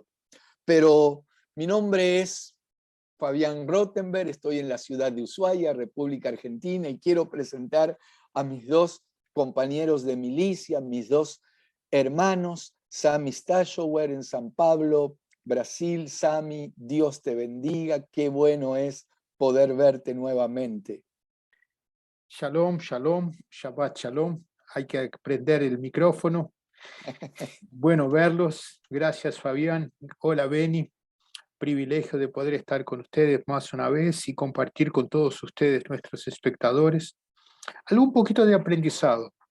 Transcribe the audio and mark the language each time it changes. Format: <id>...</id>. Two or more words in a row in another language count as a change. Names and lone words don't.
<es>Pero mi nombre es Fabián Rottenberg, estoy en la ciudad de Ushuaia, República Argentina, y quiero presentar a mis dos compañeros de milicia, mis dos hermanos, Sami Stashower en San Pablo, Brasil. Sami, Dios te bendiga, qué bueno es poder verte nuevamente.</es> <he>Shalom, shalom, Shabbat shalom.</he> <es>Hay que prender el micrófono. Bueno verlos. Gracias, Fabián. Hola, Beni. Privilegio de poder estar con ustedes más una vez y compartir con todos ustedes, nuestros espectadores, algún poquito de aprendizado.</es>